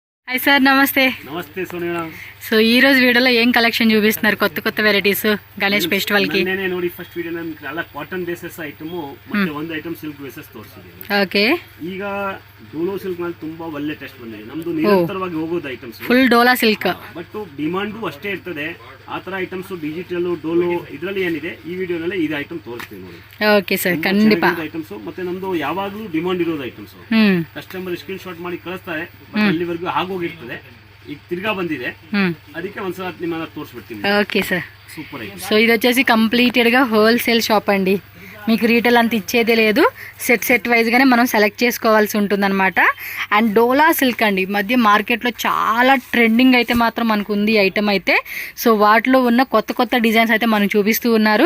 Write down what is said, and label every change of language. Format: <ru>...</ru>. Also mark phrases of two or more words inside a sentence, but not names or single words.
<en>hi sir, నమస్తే.</en> <te>నమస్తే సోనియా. సో ఈ రోజు వీడియోలో ఏం కలెక్షన్ చూపిస్తున్నారు? కొత్త వెరైటీస్ గణేష్ ఫెస్టివల్ కి.</te> <kn>నేనే ನೋಡಿ</kn> <en>first video</en> <kn>ನಮಗೆ ಎಲ್ಲ</kn> <en>cotton bases</en> <kn>ಐಟಮ್ ಮತ್ತೆ ಒಂದು ಐಟಮ್</kn> <en>silk bases</en> <kn>ತೋರಿಸಿದ್ದೀನಿ. ಓಕೆ. ಈಗ ಡೋಲೋ ಸಿಲ್ಕ್ ನಲ್ಲಿ ತುಂಬಾ ಒಳ್ಳೆ ಟೆಸ್ಟ್ ಬಂದಿದೆ. ನಮ್ದು ನಿರಂತರವಾಗಿ ಹೋಗೋದು ಐಟಮ್ಸ್ ಫುಲ್ ಡೋಲಾ ಸಿಲ್ಕ್,</kn> <en>but demand</en> <kn>ಅಷ್ಟೇ ಇರ್ತದೆ. ಆ ತರ ಐಟಮ್ಸ್ ಡಿಜಿಟಲ್ ಡೋಲೋ ಇದರಲ್ಲಿ ಏನಿದೆ ಈ ವಿಡಿಯೋನಲ್ಲಿ ಇದು ಐಟಮ್ ತೋರಿಸ್ತೀನಿ ನೋಡಿ.</kn> <en>okay sir, ಖಂಡಿತ.</en> <kn>ಐಟಮ್ಸ್ ಮತ್ತೆ ನಮ್ದು ಯಾವಾಗಲೂ ಡಿಮಾಂಡ್ ಇರೋದು ಐಟಮ್ಸ್.</kn> <en>customer screen shot</en> <kn>ಮಾಡಿ ಕಳಿಸ್ತಾರೆ, ಅಲ್ಲಿವರೆಗೂ ಆಗೋಗಿರ್ತದೆ. ಈಗ ತಿರ್ಗಾ ಬಂದಿದೆ, ಅದಕ್ಕೆ ಒಂದ್ಸಲ ನಿಮ್ಮನ್ನ ತೋರಿಸ್ಬಿಡ್ತೀನಿ.</kn> <en>okay sir,</en> <te>సూపర్ అయితే. సో ఇది వచ్చేసి కంప్లీటెడ్గా</te> <en>wholesale shop</en> <te>అండి. మీకు రీటైల్ అంత ఇచ్చేదే లేదు, సెట్ వైజ్గానే మనం సెలెక్ట్ చేసుకోవాల్సి ఉంటుందన్నమాట. అండ్ డోలా సిల్క్ అండి, ఈ మధ్య మార్కెట్లో చాలా ట్రెండింగ్ అయితే మాత్రం మనకు ఉంది ఐటమ్ అయితే. సో వాటిలో ఉన్న కొత్త డిజైన్స్ అయితే మనకు చూపిస్తూ ఉన్నారు.</te>